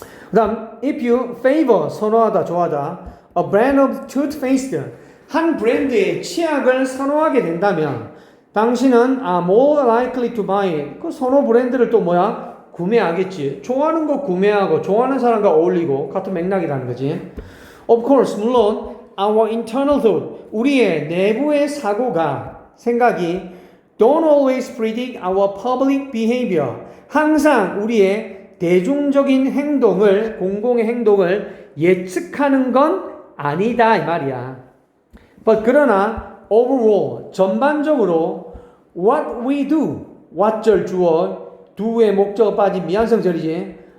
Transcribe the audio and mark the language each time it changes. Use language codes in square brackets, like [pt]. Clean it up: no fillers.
[ko] 그 다음 [en] if you favor [ko] 선호하다 좋아하다 [en] a brand of toothpaste [ko] 한 브랜드의 치약을 선호하게 된다면 당신은 [en] more likely to buy [ko] 그 선호 브랜드를 또 구매하겠지. 좋아하는 거 구매하고 좋아하는 사람과 어울리고 같은 맥락이라는 거지. [en] Of course [ko] 물론 [en] our internal thought [ko] 우리의 내부의 생각이 [en] don't always predict our public behavior. [ko] 항상 우리의 대중적인 행동을, 공공의 행동을 예측하는 건 아니다 이 말이야. But 그러나 overall, 전반적으로 [en] what we do, [ko] what절 주어, do의 목적어 빠진 미완성절이지.